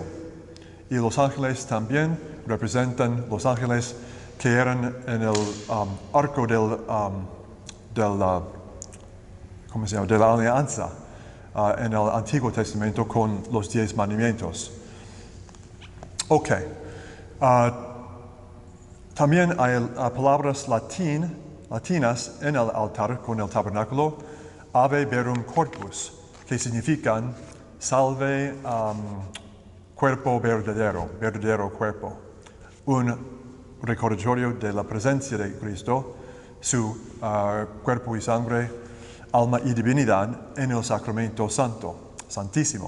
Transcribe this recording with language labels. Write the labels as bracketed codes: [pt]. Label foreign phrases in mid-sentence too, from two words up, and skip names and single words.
[es] Y los ángeles también representan los ángeles que eran en el arco de la alianza en el Antiguo Testamento con los 10 mandamientos. También hay palabras latinas en el altar con el tabernáculo, [la] ave verum corpus, [es] que significan salve cuerpo verdadero cuerpo. Un recordatorio de la presencia de Cristo, su cuerpo y sangre, alma y divinidad en el sacramento santísimo.